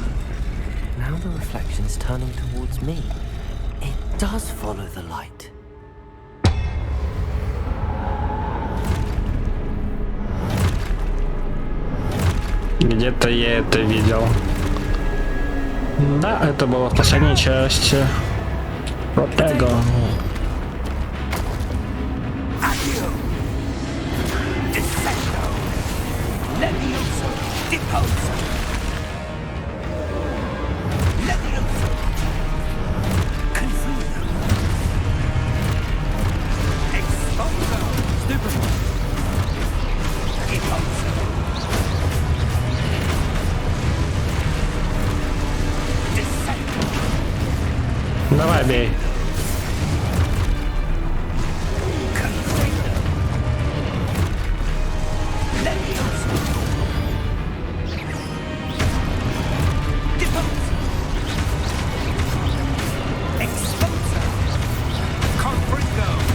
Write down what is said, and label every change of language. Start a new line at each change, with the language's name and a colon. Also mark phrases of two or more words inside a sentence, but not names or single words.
English: Now the reflection's turning towards me. It does follow the light.
Russian: Где-то я это видел. Да, это было в последней части.
Latin: Protego. Accio. Descendo. Levioso. Deposo. Levioso. Confuso. Exposo. Stupefy. Deposo. Descendo.
Russian: Давай, бей.
Latin: Confuso. Levioso. Deposo. Exposo. Confringo.